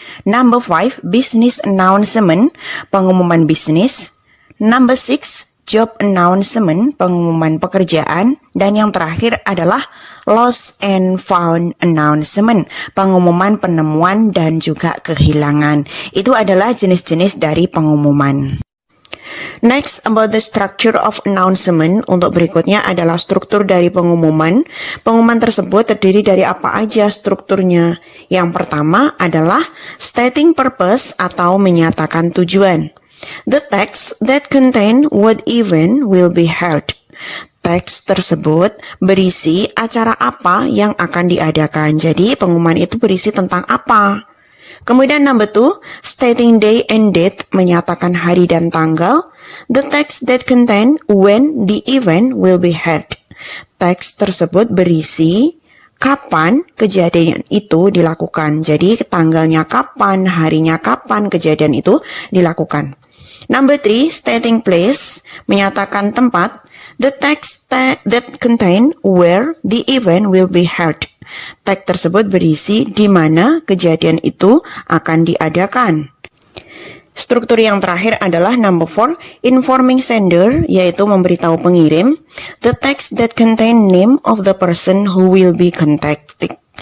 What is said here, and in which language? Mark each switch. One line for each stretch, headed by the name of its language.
English: Number five, business announcement,
Indonesian: pengumuman bisnis.
English: Number six, job announcement,
Indonesian: pengumuman pekerjaan. Dan yang terakhir adalah
English: lost and found announcement,
Indonesian: pengumuman penemuan dan juga kehilangan. Itu adalah jenis-jenis dari pengumuman.
English: Next, about the structure of announcement.
Indonesian: Untuk berikutnya adalah struktur dari pengumuman. Pengumuman tersebut terdiri dari apa aja strukturnya? Yang pertama adalah
English: stating purpose
Indonesian: atau menyatakan tujuan.
English: The text that contain what event will be held.
Indonesian: Teks tersebut berisi acara apa yang akan diadakan. Jadi pengumuman itu berisi tentang apa. Kemudian
English: number two, stating day and date,
Indonesian: menyatakan hari dan tanggal.
English: The text that contain when the event will be held.
Indonesian: Teks tersebut berisi kapan kejadian itu dilakukan. Jadi tanggalnya kapan, harinya kapan kejadian itu dilakukan.
English: Number three, stating place,
Indonesian: menyatakan tempat.
English: The text that contain where the event will be held.
Indonesian: Teks tersebut berisi di mana kejadian itu akan diadakan. Struktur yang terakhir adalah number 4, informing sender, yaitu memberitahu pengirim.
English: The text that contain name of the person who will be contacted.